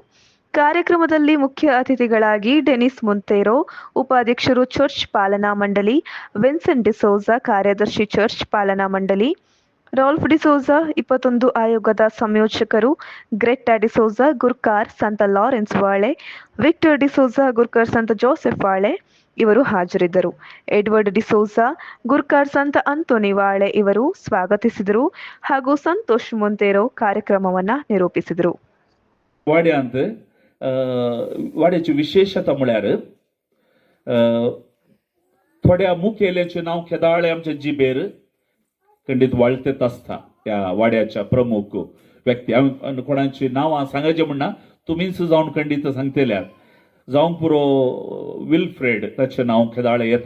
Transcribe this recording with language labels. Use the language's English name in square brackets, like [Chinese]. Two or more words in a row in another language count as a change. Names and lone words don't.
[Kannada] ಕಾರ್ಯಕ್ರಮದಲ್ಲಿ ಮುಖ್ಯ ಅತಿಥಿಗಳಾಗಿ ಡೆನಿಸ್ ಮೊಂತೇರೋ, ಉಪಾಧ್ಯಕ್ಷರು ಚರ್ಚ್ ಪಾಲನಾ ಮಂಡಳಿ, ವಿನ್ಸೆಂಟ್ ಡಿಸೋಜಾ, ಕಾರ್ಯದರ್ಶಿ ಚರ್ಚ್ ಪಾಲನಾ ಮಂಡಳಿ, ರಾಲ್ಫ್ ಡಿಸೋಜಾ, 21 ಆಯೋಗದ ಸಂಯೋಜಕರು, ಗ್ರೆಟ್ಟಾ ಡಿಸೋಜಾ, ಗುರ್ಕಾರ್ ಸಂತ ಲಾರೆನ್ಸ್ ವಾಳೆ, ವಿಕ್ಟರ್ ಡಿಸೋಜಾ, ಗುರ್ಕಾರ್ ಸಂತ ಜೋಸೆಫ್ ವಾಳೆ ಇವರು ಹಾಜರಿದ್ದರು. ಎಡ್ವರ್ಡ್ ಡಿಸೋಜಾ, ಗುರ್ಕಾರ್ ಸಂತ ಅಂತೋನಿ ವಾಳೆ ಇವರು ಸ್ವಾಗತಿಸಿದರು ಹಾಗೂ ಸಂತೋಷ್ ಮೊಂತೇರೋ ಕಾರ್ಯಕ್ರಮವನ್ನ ನಿರೂಪಿಸಿದರು. [Konkani] वाड्यांत वाड्याची विशेषता म्हळ्यार थोड्या मुखेल्याचें नांव केदाळे आमच्या जिबेर खंडीत वळखत आसता. ह्या वाड्याच्या प्रमुख व्यक्ती हांव कोणाची नांवां सांगचें म्हणना, तुमीच जावन खंडीत सांगतल्यार जावंक पुरो विल्फ्रेड ताचें नांव केदाळे येता.